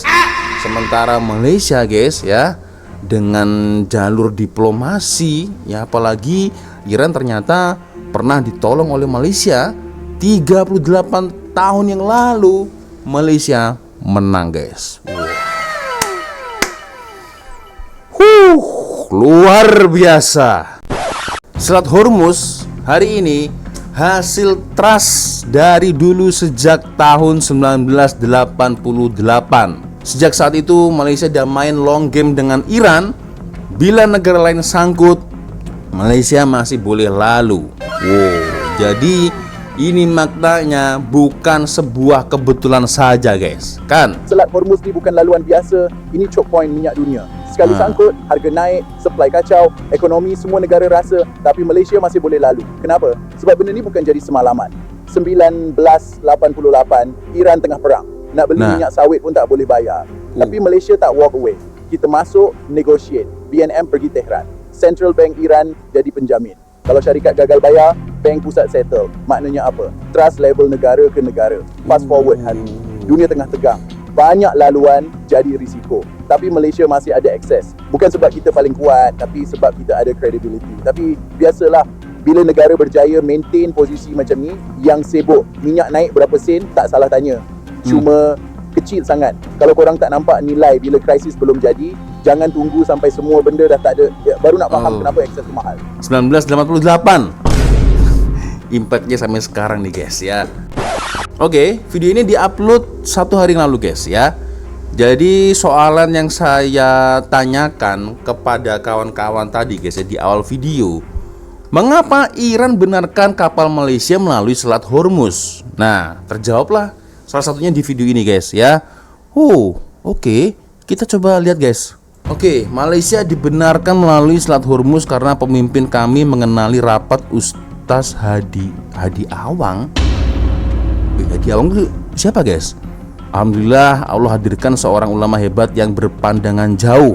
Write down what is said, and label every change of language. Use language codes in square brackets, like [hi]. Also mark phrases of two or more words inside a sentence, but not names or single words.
[id] Sementara Malaysia guys ya, dengan jalur diplomasi ya, apalagi Iran ternyata pernah ditolong oleh Malaysia 38 tahun yang lalu. Malaysia menang guys. Luar biasa. [ms] Selat Hormuz hari ini hasil trust dari dulu sejak tahun 1988. Sejak saat itu Malaysia dah main [en] long game [ms] dengan Iran. Bila negara lain sangkut, Malaysia masih boleh lalu. Jadi ini maknanya bukan sebuah kebetulan saja guys, kan? Selat Hormuz ni bukan laluan biasa, ini [en] choke point [ms] minyak dunia. Sekali sangkut, harga naik, supply kacau, ekonomi semua negara rasa, tapi Malaysia masih boleh lalu. Kenapa? Sebab benda ni bukan jadi semalaman. 1988 Iran tengah perang. Nak beli minyak sawit pun tak boleh bayar. Tapi Malaysia tak [en] walk away. [ms] Kita masuk, negotiate. BNM pergi Tehran. [en] Central Bank [ms] Iran jadi penjamin. Kalau syarikat gagal bayar, bank pusat settle. Maknanya apa? Trust level negara ke negara. [en] Fast forward [ms] hari ini. Dunia tengah tegang. Banyak laluan jadi risiko. Tapi Malaysia masih ada akses. Bukan sebab kita paling kuat, tapi sebab kita ada credibility. Tapi biasalah, bila negara berjaya maintain posisi macam ni, yang sibuk minyak naik berapa sen, tak salah tanya. Cuma kecil sangat. Kalau korang tak nampak nilai bila krisis belum jadi, jangan tunggu sampai semua benda dah tak ada, baru nak faham kenapa akses tu mahal. 1988 impactnya sampai sekarang nih guys ya. [id] Oke, video ini diupload 1 hari yang lalu guys ya. Jadi soalan yang saya tanyakan kepada kawan-kawan tadi guys ya, di awal video, mengapa Iran benarkan kapal Malaysia melalui Selat Hormuz? Nah, terjawablah salah satunya di video ini guys ya. Oke. Kita coba lihat guys. [ms] Oke, Malaysia dibenarkan melalui Selat Hormuz karena pemimpin kami mengenali rapat Ustaz Hadi Awang. Hadi Awang itu siapa guys? Alhamdulillah Allah hadirkan seorang ulama hebat yang berpandangan jauh.